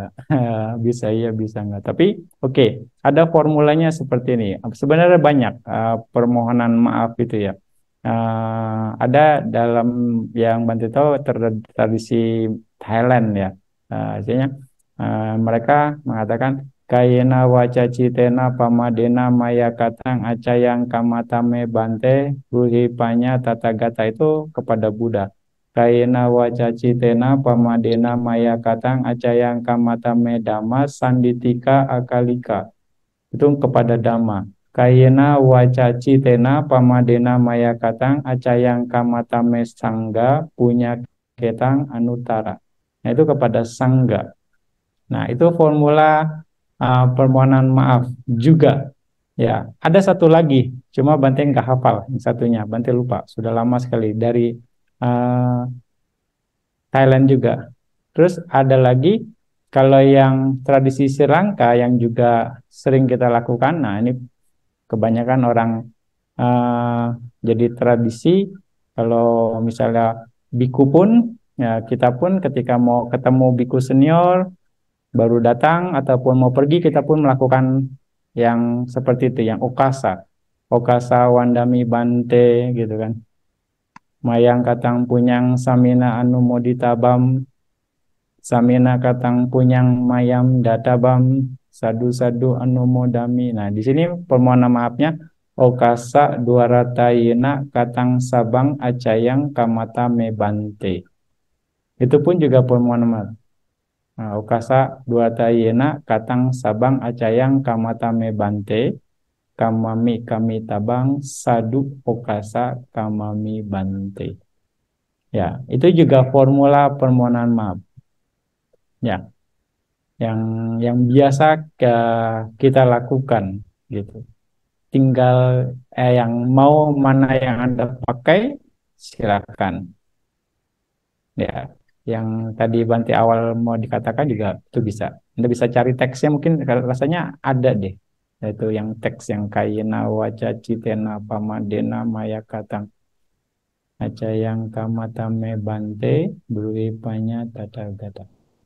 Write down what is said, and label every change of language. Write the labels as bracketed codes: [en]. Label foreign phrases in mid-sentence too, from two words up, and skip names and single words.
[id] Bisa iya, bisa enggak. Tapi oke, ada formulanya seperti ini. Sebenarnya banyak permohonan maaf itu ya. Ada dalam yang Bantu tahu tradisi Thailand ya. Artinya mereka mengatakan [pi] Kayena waca citena pamadena maya katang acayang kamatame bante ruhipanya tatagata [id] itu kepada Buddha. [pi] Kaina waca citena pamadena maya katang acayang kamata medama sanditika akalika. [id] Itu kepada Dhamma. [pi] Kaina waca citena pamadena maya katang acayang kamata me sangga punya ketang anutara. [id] Nah, itu kepada sangga. Nah, itu formula permohonan maaf juga. Ya, ada satu lagi, cuma Bante nggak hafal yang satunya. Bante lupa, sudah lama sekali dari uh, Thailand juga. Terus ada lagi kalau yang tradisi Sri Lanka yang juga sering kita lakukan. Nah, ini kebanyakan orang eh, jadi tradisi kalau misalnya biku pun ya kita pun ketika mau ketemu biku senior baru datang ataupun mau pergi kita pun melakukan yang seperti itu yang okasa. [pi] Okasa wandami bante [id] gitu kan. [pi] Mayang katang punyang samina anu moditabam samina katang punyang mayam databam sadu-sadu anu modami. [id] Nah, di sini permohonan maafnya [pi] okasa duaratayina katang sabang acayang kamata mebante. [id] Itu pun juga permohonan maaf. Nah, [pi] okasa duaratayina katang sabang acayang kamata mebante kamami kami tabang sadu okasa kamami bante. [id] Ya, itu juga formula permohonan maaf. Ya, yang biasa kita lakukan gitu. Tinggal yang mau mana yang Anda pakai silakan. Ya, yang tadi Banti awal mau dikatakan juga itu bisa. Anda bisa cari teksnya mungkin rasanya ada deh. Yaitu yang teks yang [pi] kayena waca citena pamadena maya katang aca yang kamatame bante berwipanya tata tata.